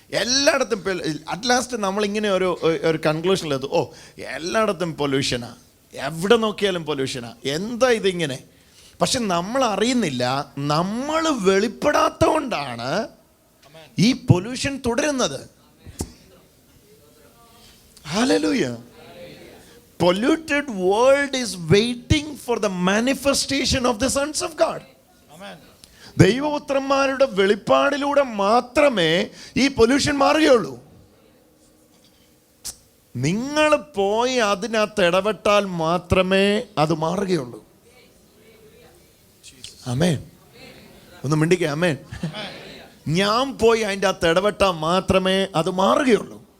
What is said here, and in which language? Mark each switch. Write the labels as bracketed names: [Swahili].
[Malayalam] എല്ലായിടത്തും at last നമ്മളിങ്ങനെ ഒരു കൺക്ലൂഷനിലെത്തും, ഓ എല്ലായിടത്തും പൊല്യൂഷനാണ്, എവിടെ നോക്കിയാലും പൊല്യൂഷനാണ്, എന്താ ഇതിങ്ങനെ? പക്ഷെ നമ്മൾ അറിയുന്നില്ല, നമ്മൾ വെളിപ്പെടാത്തതുകൊണ്ടാണ് ഈ പൊല്യൂഷൻ തുടരുന്നത്. Hallelujah. [English] Polluted world is waiting for the manifestation of the sons of God. [Malayalam] ദൈവപുത്രന്മാരുടെ വെളിപ്പാടിലൂടെ മാത്രമേ ഈ പൊല്യൂഷൻ മാറുകയുള്ളൂ. നിങ്ങൾ പോയി അതിനകത്ത് ഇടപെട്ടാൽ മാത്രമേ അത് മാറുകയുള്ളൂ. ആമേൻ. ഒന്ന് മിണ്ടിക്കേ, ആമേൻ. ഞാൻ പോയി അതിൻ്റെ അകത്ത് ഇടപെട്ടാൽ മാത്രമേ അത് മാറുകയുള്ളൂ.